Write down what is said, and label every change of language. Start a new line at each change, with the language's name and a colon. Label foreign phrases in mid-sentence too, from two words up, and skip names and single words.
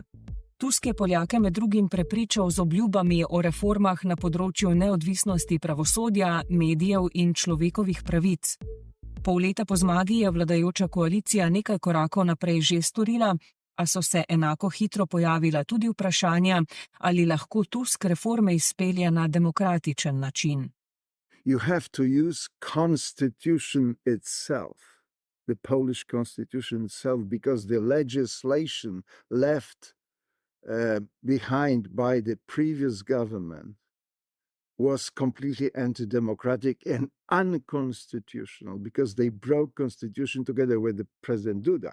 Slovenian: Tusk je Poljake med drugim prepričal z obljubami o reformah na področju neodvisnosti pravosodja, medijev in človekovih pravic. Pol leta po zmagi je vladajoča koalicija nekaj korakov naprej že storila, a so se enako hitro pojavila tudi vprašanja, ali lahko Tusk reforme izpelje na demokratičen način.
English: You have to use constitution itself, the Polish constitution itself, because the legislation left behind by the previous government was completely anti-democratic and unconstitutional, because they broke constitution together with the President Duda.